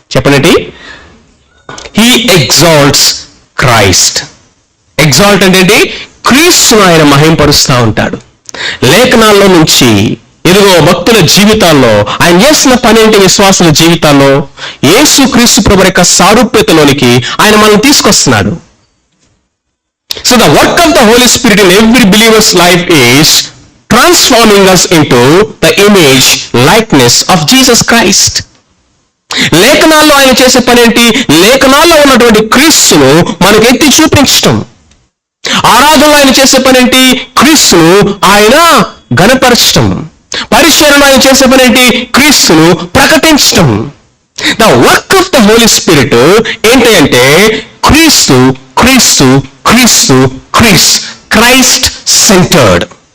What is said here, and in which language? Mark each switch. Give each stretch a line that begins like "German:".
Telugu: చెప్పనండి,
English: He exalts Christ.
Telugu: Exalt అంటే క్రీస్తును ఆయన మహింపరుస్తూ ఉంటాడు. లేఖనాల్లో నుంచి ఇదిగో భక్తుల జీవితాల్లో ఆయన చేసిన పని ఏంటి? విశ్వాసుల జీవితాల్లో యేసు క్రీస్తు ప్రభు యొక్క సారూప్యతలోనికి ఆయన మనల్ని తీసుకొస్తున్నాడు.
English: So the work of the Holy Spirit in every believer's life is transforming us into the image, likeness of Jesus Christ.
Telugu: లేఖనాల్లో ఆయన చేసే పని ఏంటి? లేఖనాల్లో ఉన్నటువంటి క్రీస్తును మనకు ఎత్తి చూపించటం. ఆరాధనలో ఆయన చేసే పని ఏంటి? క్రీస్తును ఆయన ఘనపరచటం. పరిచర్యలో ఆయన చేసే పని ఏంటి? క్రీస్తును ప్రకటించటం.
English: the work of the holy spirit
Telugu: ఏంటి అంటే క్రీస్తు క్రీస్తు క్రీస్తు
English: Christ centred.